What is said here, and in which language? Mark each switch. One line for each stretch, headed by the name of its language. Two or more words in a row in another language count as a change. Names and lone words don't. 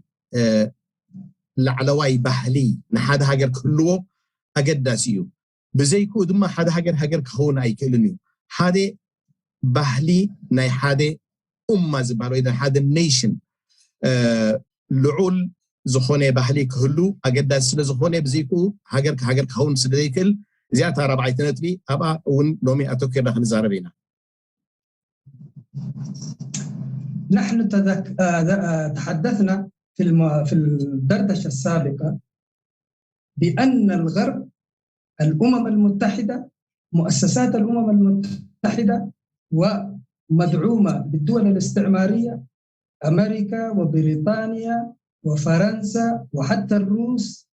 Tigrinya: ላዕለዋይ ባህሊ ንሓደ ሃገር ክህልዎ ኣገዳሲ እዩ። ብዘይክኡ ድማ ሓደ ሃገር ክኸውን ኣይክእልን እዩ። ሓደ ባህሊ ናይ ሓደ እማ ዝበሃል ወይ ሓደ ኔሽን ልዑል ዝኾነ ባህሊ ክህሉ ኣገዳሲ ስለ ዝኾነ ብዘይክኡ ሃገር ክኸውን ስለ ዘይክእል እዚኣ እታ ራብዓይቲ ነጥቢ ኣብኣ እውን ሎሚ ኣተኪርና ክንዛረብ ኢና።
Arabic: نحن تحدثنا في الدردشة السابقة بأن الغرب، الأمم المتحدة، مؤسسات الأمم المتحدة ومدعومة بالدول الاستعمارية أمريكا وبريطانيا وفرنسا وحتى الروس